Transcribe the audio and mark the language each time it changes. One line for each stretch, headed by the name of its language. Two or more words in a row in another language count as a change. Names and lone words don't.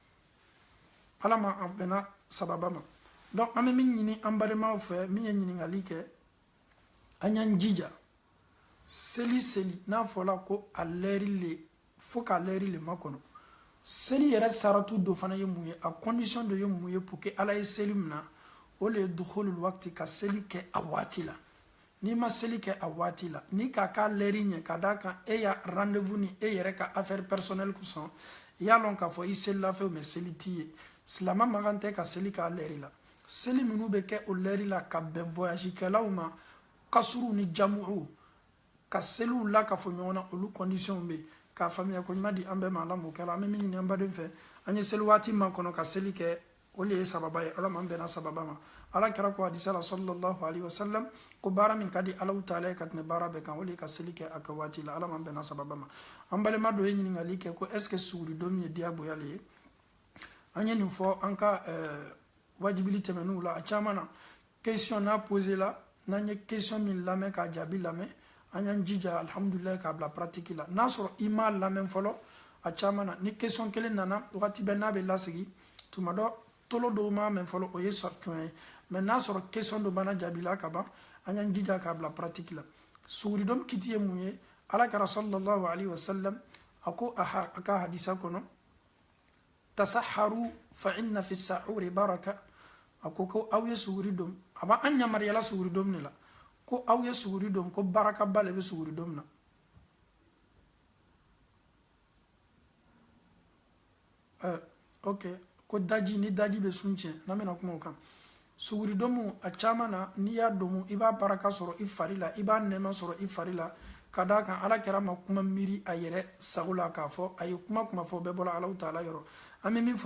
Bambara: ala ma an bɛnna sababa ma donc an bɛ min ɲini an balimaw fɛ min ye ɲininkali kɛ an y'an jija seli n'a fɔla ko a lɛri le fo ka lɛri le makɔnɔ seli yɛrɛ saratu dɔ fana ye mun ye a condition dɔ ye mun ye
French: pour que
Bambara: ala ye seli mina o le ye
Arabic: دخول الوقت
Bambara: ka seli kɛ a waati la n'i ma seli kɛ a waati la ni k'a ka lɛri ɲɛ ka d'a kan e ya rendez-vous ni e yɛrɛ ka affaire personnelle kosɔn i y'a lɔn k'a fɔ i selila fɛ mais seli t'i ye silama magan tɛ ka seli k'a lɛri la seli minnu bɛ kɛ o lɛri la ka bɛn voyage kɛlaw ma kasuru ni jamu'u ka seliw la ka fɔ ɲɔgɔn na olu condition bɛ k'a faamuya ko ɲuman di an bɛɛ ma ala m'o kɛ la an bɛ min ɲini an baden fɛ an ye seli waati ma kɔnɔ ka seli kɛ o le ye sababa ye ala m'an bɛnna sababa ma ala kɛra ko hadisa la
Arabic: صلى الله عليه وسلم
Bambara: ko baara min ka di ala taala ye ka tɛmɛ baara bɛɛ kan o le ye ka seli kɛ a kɛ waati la ala m'an bɛnna sababa ma an balima dɔ ye ɲininkali kɛ ko
French: est ce que
Bambara: suguri don min ye diyagoya le ye an ye nin fɔ an ka wajibili tɛmɛnniw la a caman na question n'a posé la n'an ye question min lamɛn k'a jaabi lamɛn an y'an jija alhamdulilayi k'a bila pratique la n'a sɔrɔ i m'a lamɛn fɔlɔ a caman na ni question kelen nana wagati bɛɛ n'a bɛ lasigi tuma dɔ tolo dɔw m'a mɛn fɔlɔ o ye tiɲɛ ye mais n'a sɔrɔ question dɔ bana jaabi la ka ban an y'an jija k'a bila pratique la suguridon kiti ye mun ye ala kɛra
Arabic: صلى الله عليه وسلم
Bambara: a ko a ka hadisa kɔnɔ
Arabic: تسحروا فإن في السحور بركة
Bambara: a ko aw ye suguri dɔn a b'an yamaruyala suguri dɔn ne la ko aw ye suguri dɔn ko barakaba le bɛ suguri dɔn na ok ko daji ni daji be sun tiɲɛ n'an bɛna kuma o kan suguri domu a caman na n'i y'a domu i b'a baraka sɔrɔ i fari la i b'a nɛɛma sɔrɔ i fari la ka d'a kan ala kɛra ma kuma miiri a yɛrɛ sago la k'a fɔ a ye kuma fɔ bɛɛ bɔra alahu taala yɔrɔ an bɛ min